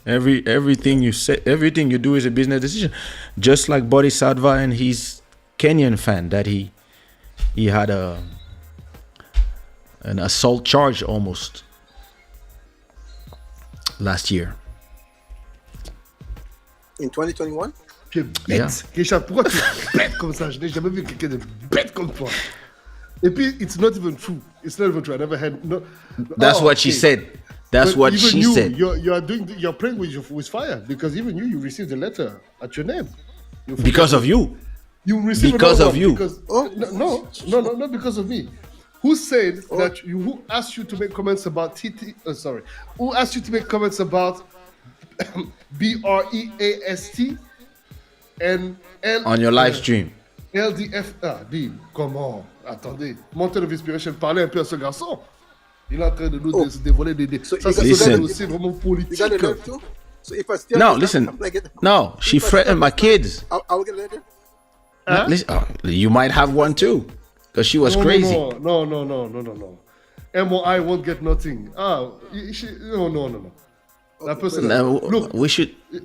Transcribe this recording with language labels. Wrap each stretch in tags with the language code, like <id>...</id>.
<en>Everything you say, everything you do is a business decision. Just like Bodhisattva and his Kenyan fan, that he had an assault charge almost last year. In 2021?</en> <fr>Tu es bête. Kaysha, pourquoi tu es bête comme ça? Je n'ai jamais vu quelqu'un de bête comme toi. Et puis,</fr> <en>it's not even true. It's not even true. I never had no. That's what she said. That's what she said. You're playing with fire, because even you received a letter at your name. Because of you. You received because of you. No, not because of me. Who said that? Who asked you to make comments about TT? Sorry. Who asked you to make comments about BREAST and L on your live stream?</en> <fr>LDF. Comment? Attendez. Mountain of Inspiration, parlez un peu à ce garçon. Il est en train de nous dévoiler des.</fr> <en>So</en> <fr>ça, c'est vraiment politique.</fr> <en>You got a letter too? So if I still No, listen. No, she threatened my kids. I will get a letter. Huh? Listen, you might have one too, because she was crazy. No. MOI won't get nothing. No. That person. Look, we should.</en>